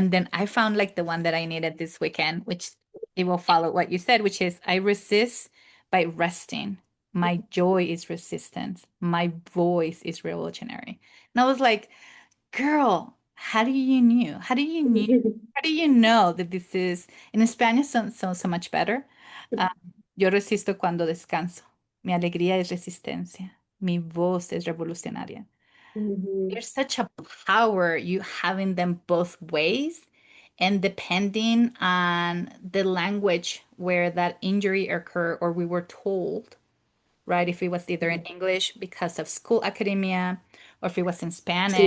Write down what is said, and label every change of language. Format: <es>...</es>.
<en>And then I found like the one that I needed this weekend, which it will follow what you said, which is I resist by resting. My joy is resistance. My voice is revolutionary. And I was like, girl, how do you knew? How do you knew? How do you know that this is in Spanish so much better?</en> <es>Um, yo resisto cuando descanso. Mi alegría es resistencia. Mi voz es revolucionaria. Mhm.</es> <en>There's such a power you having them both ways, and depending on the language where that injury occurred or we were told, right? If it was either in English because of school academia, or if it was in Spanish</en>